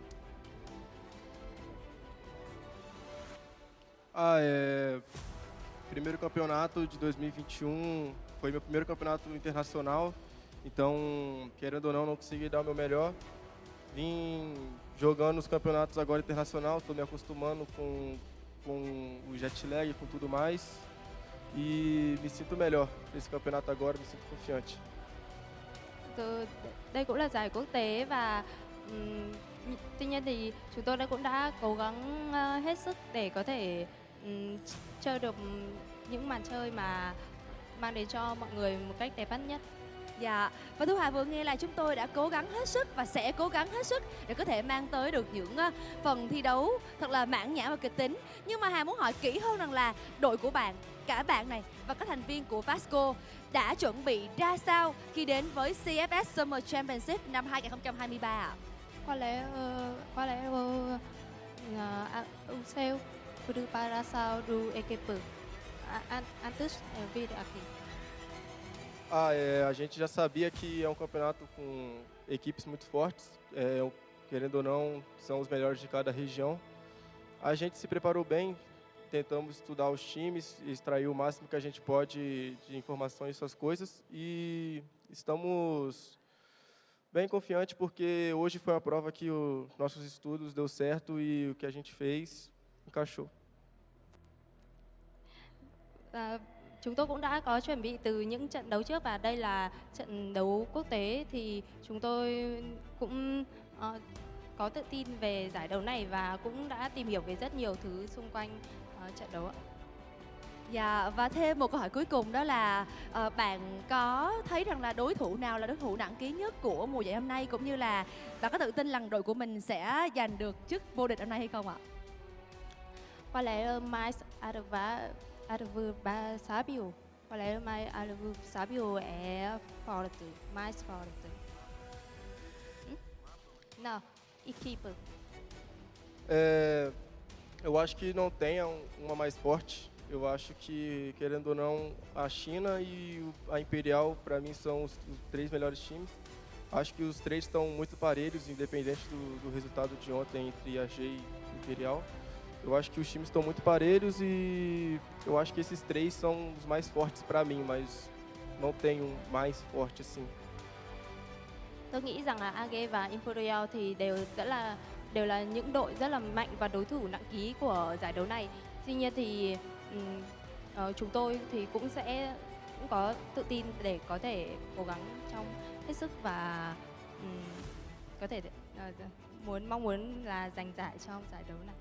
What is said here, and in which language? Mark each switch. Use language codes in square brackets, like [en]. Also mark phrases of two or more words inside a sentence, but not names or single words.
[pt] Primeiro campeonato de 2021, foi meu primeiro campeonato internacional, então, querendo ou não consegui dar o meu melhor. Vim jogando os campeonatos agora internacional, estou me acostumando com o jet lag, com tudo mais. E me sinto melhor nesse campeonato agora, me sinto confiante. [vi] Đây cũng là giải quốc tế và tuy nhiên thì chúng tôi cũng đã cố gắng hết sức để có thể chơi được những màn chơi mà mang đến cho mọi người một cách đẹp mắt nhất. Dạ, và Thu Hà vừa nghe là chúng tôi đã cố gắng hết sức và sẽ cố gắng hết sức để có thể mang tới được những phần thi đấu thật là mãn nhãn và kịch tính. Nhưng mà Hà muốn hỏi kỹ hơn rằng là đội của bạn, cả bạn này và các thành viên của VASCO đã chuẩn bị ra sao khi đến với CFS Summer Championship năm 2023 ạ? [pt] Qual é o seu preparação do equipe antes de vir aqui? A gente já sabia que é um campeonato com equipes muito fortes, querendo ou não, são os melhores de cada região. A gente se preparou bem, tentamos estudar os times, extrair o máximo que a gente pode de informação e essas coisas, e estamos bem confiantes porque hoje foi a prova que os nossos estudos deu certo e o que a gente fez encaixou. [vi] Chúng tôi cũng đã có chuẩn bị từ những trận đấu trước và đây là trận đấu quốc tế thì chúng tôi cũng có tự tin về giải đấu này và cũng đã tìm hiểu về rất nhiều thứ xung quanh trận đấu ạ. Dạ, và thêm một câu hỏi cuối cùng đó là bạn có thấy rằng là đối thủ nào là đối thủ nặng ký nhất của mùa giải hôm nay, cũng như là bạn có tự tin rằng đội của mình sẽ giành được chức vô địch hôm nay hay không ạ? Có lẽ mai Adver ba Sabio. Có lẽ [pt] mai Adver Sabio é forte, mais forte. Não, equipe. Eu acho que não tem uma mais forte. Eu acho que, querendo ou não, a China e a Imperial, para mim, são os 3 melhores times. Acho que os 3 estão muito parelhos, independente do resultado de ontem entre a G e Imperial. Eu acho que os times estão muito parelhos e eu acho que esses 3 são os mais fortes para mim, mas não tem um mais forte assim. [vi] Tôi nghĩ rằng là AG và Imperial thì đều là những đội rất là mạnh và đối thủ nặng ký của giải đấu này. Tuy nhiên thì chúng tôi thì cũng có tự tin để có thể cố gắng trong hết sức và có thể mong muốn là giành giải trong giải đấu này.